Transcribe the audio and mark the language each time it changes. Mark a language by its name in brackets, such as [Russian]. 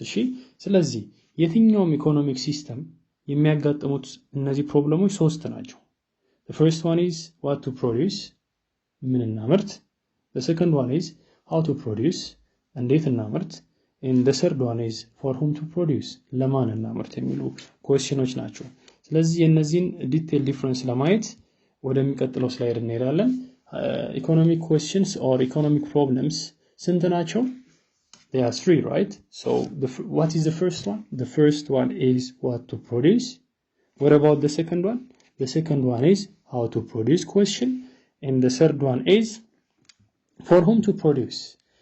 [Amharic] እሺ ስለዚህ የትኛውም ኢኮኖሚክ ሲስተም የሚያጋጥሙት እነዚህ ፕሮብለሞች ሶስት ናቸው. [English] The first one is what to produce, [Amharic] ምን እናምርት. [English] The second one is how to produce, [Amharic] እንዴት እናምርት. [English] And the third one is for whom to produce, [Amharic] ለማን እናምርት የሚሉ ኩዌስችኖች ናቸው. ስለዚህ የነዚህን ዲቴል ዲፈረንስ ለማየት ወደሚቀጥለው ስላይድ እንሄዳለን. [English] Economic questions or economic problems [Amharic] ስንት ናቸው? [English] There are three, right? So what is the first one? The first one is what to produce. What about the second one? The second one is how to produce question. And the third one is for whom to produce.